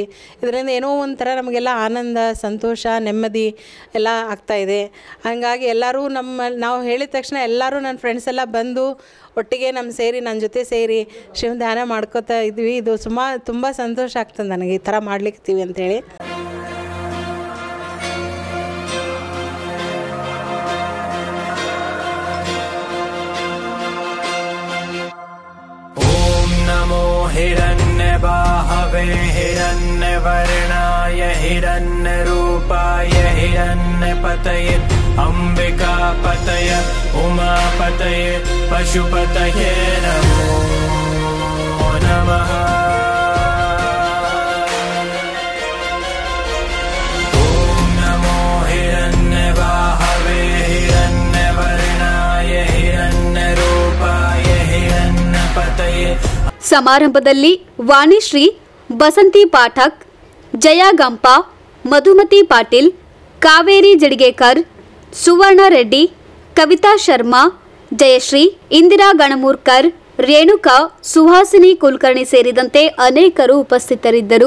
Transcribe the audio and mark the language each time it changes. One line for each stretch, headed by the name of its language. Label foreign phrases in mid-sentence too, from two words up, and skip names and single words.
Kannada: ಇದರಿಂದ ಏನೋ ಒಂಥರ ನಮಗೆಲ್ಲ ಆನಂದ, ಸಂತೋಷ, ನೆಮ್ಮದಿ ಎಲ್ಲ ಆಗ್ತಾಯಿದೆ. ಹಾಗಾಗಿ ಎಲ್ಲರೂ ನಾವು ಹೇಳಿದ ತಕ್ಷಣ ಎಲ್ಲರೂ ನನ್ನ ಫ್ರೆಂಡ್ಸ್ ಎಲ್ಲ ಬಂದು ಒಟ್ಟಿಗೆ ನನ್ನ ಜೊತೆ ಸೇರಿ ಶಿವನ ಧ್ಯಾನ ಮಾಡ್ಕೋತಾ ಇದ್ವಿ. ಇದು ತುಂಬ ಸಂತೋಷ ಆಗ್ತದೆ ನನಗೆ ಈ ಥರ ಮಾಡ್ಲಿಕ್ತೀವಿ ಅಂಥೇಳಿ.
Sanskrit: हिरण्यबाहवे हिरण्यवर्णाय हिरण्यरूपाय हिरण्यपतये अंबिकापतये उमापतये पशुपतये नमो नमः. ॐ नमो हिरण्यबाहवे हिरण्यवर्णाय हिरण्यरूपाय हिरण्यपतये.
Kannada: ಸಮಾರಂಭದಲ್ಲಿ ವಾಣಿಶ್ರೀ, ಬಸಂತಿ ಪಾಠಕ್, ಜಯಾ ಗಂಪ, ಮಧುಮತಿ ಪಾಟೀಲ್, ಕಾವೇರಿ ಜಡಿಗೇಕರ್, ಸುವರ್ಣ ರೆಡ್ಡಿ, ಕವಿತಾ ಶರ್ಮಾ, ಜಯಶ್ರೀ, ಇಂದಿರಾ ಗಣಮೂರ್ಕರ್, ರೇಣುಕಾ, ಸುಹಾಸಿನಿ ಕುಲಕರ್ಣಿ ಸೇರಿದಂತೆ ಅನೇಕರು ಉಪಸ್ಥಿತರಿದ್ದರು.